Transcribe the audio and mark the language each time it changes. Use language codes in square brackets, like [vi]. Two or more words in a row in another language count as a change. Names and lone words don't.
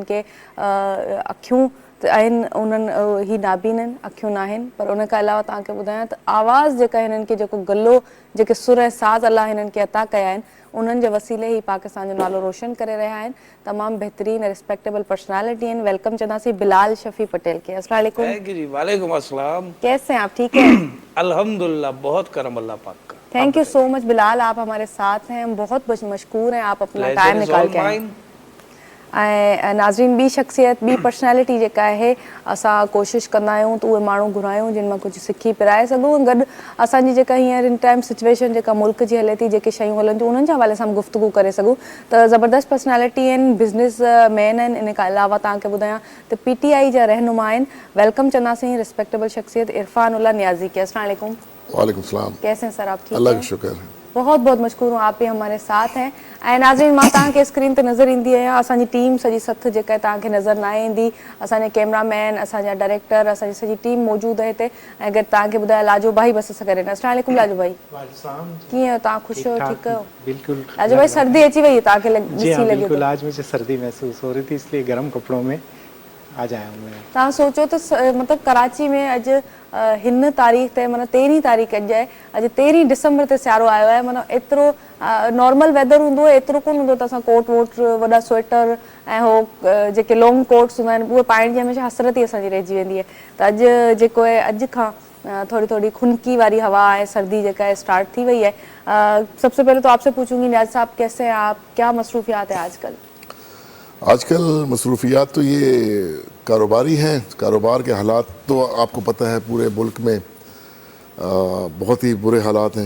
[sd] अलाह साईं हिननि खे अखियूं आहिनि उन्हनि ही नाबीन आहिनि, अखियूं न आहिनि, पर उन खां अलावा तव्हांखे ॿुधायां त आवाज़ जेका हिननि खे जेको गलो जेके सुर ऐं साज़ अलाह हिननि खे अता कया आहिनि उन्हनि जे वसीले ही पाकिस्तान जो नालो रोशन करे रहिया आहिनि। तमामु बहितरीन [en] respectable personality [sd] आहिनि। वेलकम चवंदासीं बिलाल शफी पटेल के। [ar] السلام عليكم. جی وعليكم السلام. [ur] کیسے ہیں آپ، ٹھیک ہے? الحمدللہ، بہت کرم اللہ پاک کا. [en] thank you so much [ur] بلال، آپ ہمارے ساتھ ہیں، ہم بہت مشکور ہیں آپ اپنا ٹائم نکال کے آئے. [sd] ऐं नाज़रीन, ॿी शख़्सियत ॿी पर्सनैलिटी जेका आहे असां कोशिशि कंदा आहियूं त उहे माण्हू घुरायूं जिन मां कुझु सिखी पिराए सघूं। गॾु असांजी जेका हींअर इन [en] time situation [sd] जेका मुल्क जी हले थी, जेके शयूं हलनि थियूं उन्हनि जे हवाले सां हम गुफ़्तगू करे सघूं। त ज़बरदस्त पर्सनैलिटी आहिनि, [en] business man [sd] आहिनि। इन खां अलावा तव्हांखे ॿुधायां त PTI जा रहनुमा आहिनि। वेलकम चवंदासीं रिस्पेक्टेबल शख़्सियत इरफान उल्ला नियाज़ी के। [ar] السلام عليكم. وعليكم سلام. [ur] کیسے ہیں سر آپ، ٹھیک अल्लाह हैं? کا شکر ہے. بہت بہت مشکور ہوں، آپ بھی ہمارے ساتھ ہیں. [sd] ऐं नाज़रीन, मां तव्हांखे स्क्रीन ते नज़र ईंदी आहियां, असांजी टीम सॼी सथ जेका आहे तव्हांखे नज़र न ईंदी। असांजा कैमरामैन, असांजा डायरेक्टर, असांजी सॼी टीम मौजूदु आहे हिते। ऐं गॾु तव्हांखे ॿुधाया लाजो भाई बस सां गॾु। [ar] السلام عليكم [sd] लाजो भाई, कीअं आहियो तव्हां, ख़ुशि आहियो, ठीकु आहियो? बिल्कुल। लाजो भाई, सर्दी अची वई है तव्हांखे [ur] جی ہاں, [sd] ॾिसी लॻे बिल्कुल थो। [ur] آج مجھے سردی محسوس ہو رہی تھی، اس لیے گرم کپڑوں میں آج آیا ہوں میں. [sd] तव्हां सोचो त मतिलबु कराची में अॼु हिन तारीख़ ते माना 13 तारीख़ अॼु आहे, अॼु 13 डिसंबर ते सियारो आयो आहे। माना एतिरो [en] normal weather [sd] हूंदो आहे, एतिरो कोन हूंदो त असां कोट वोट वॾा स्वेटर ऐं हो जेके [en] long coats [sd] हूंदा आहिनि उहे पाइण जी हमेशह हसरत ई असांजी रहिजी वेंदी आहे। त अॼु जेको आहे अॼु खां थोड़ी थोड़ी खुनकी वारी हवा है, सर्दी जेका है स्टार्ट थी वई है। [ur] سب سے پہلے تو آپ سے پوچھوں گی نیاز صاحب، کیسے ہیں آپ، کیا مصروفیات ہے آج کل? آج کل مصروفیات تو یہ کاروباری ہیں. کاروبار کے حالات تو آپ کو پتا ہے پورے ملک میں بہت ہی برے حالات ہیں.